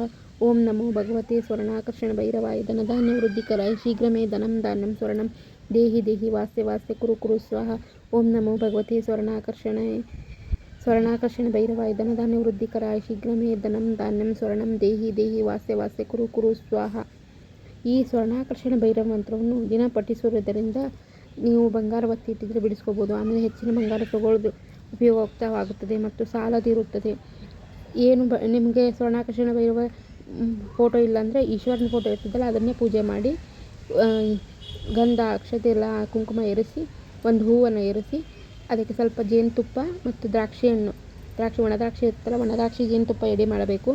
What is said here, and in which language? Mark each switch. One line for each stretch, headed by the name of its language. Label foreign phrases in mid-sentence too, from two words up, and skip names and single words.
Sanskrit: ಓಂ ನಮೋ ಭಗವತೆ ಸ್ವರ್ಣಾಕರ್ಷಣ ಭೈರವಾಯ ಧನಧಾನ್ಯ ವೃದ್ಧಿಕರಾಯ ಶೀಘ್ರ ಮೇ ಧನಂ ಧಾನ್ಯಂ ಸ್ವರ್ಣಂ ದೇಹಿ ದೇಹಿ ವಾಸ್ಯ ವಾಸ್ಯ ಕುರು ಕುರು ಸ್ವಾಹ. ಓಂ ನಮೋ ಭಗವತೆ ಸ್ವರ್ಣಾಕರ್ಷಣ ಭೈರವಾಯ ಧನಧಾನ್ಯ ವೃದ್ಧಿಕರಾಯ ಶೀಘ್ರ ಮೇ ಧನಂ ಧಾನ್ಯಂ ಸ್ವರ್ಣಂ ದೇಹಿ ದೇಹಿ ವಾಸ್ಯ ವಾಸ್ಯ ಕುರು ಕುರು ಸ್ವಾಹ.
Kannada: ಈ ಸ್ವರ್ಣಾಕರ್ಷಣ ಭೈರವ ಮಂತ್ರವನ್ನು ದಿನ ಪಠಿಸುವುದರಿಂದ ನೀವು ಬಂಗಾರ ಒತ್ತಿ ಇಟ್ಟಿದ್ರೆ ಬಿಡಿಸ್ಕೋಬೋದು. ಆಮೇಲೆ ಹೆಚ್ಚಿನ ಬಂಗಾರ ತಗೊಳ್ಳೋದು ಉಪಯುಕ್ತವಾಗುತ್ತದೆ ಮತ್ತು ಸಾಲದಿರುತ್ತದೆ. ಏನು ನಿಮಗೆ ಸ್ವರ್ಣಾಕರ್ಷಣ ಭೈರವ ಫೋಟೋ ಇಲ್ಲಾಂದರೆ ಈಶ್ವರನ ಫೋಟೋ ಇರ್ತದಲ್ಲ ಅದನ್ನೇ ಪೂಜೆ ಮಾಡಿ ಗಂಧ ಅಕ್ಷತೆ ಎಲ್ಲ ಕುಂಕುಮ ಎರಸಿ ಒಂದು ಹೂವನ್ನು ಎರಸಿ ಅದಕ್ಕೆ ಸ್ವಲ್ಪ ಜೇನುತುಪ್ಪ ಮತ್ತು ಒಣ ದ್ರಾಕ್ಷಿ ಇರುತ್ತಲ್ಲ ಒಣ ದ್ರಾಕ್ಷಿ ಜೇನುತುಪ್ಪ ಎಡೆ ಮಾಡಬೇಕು.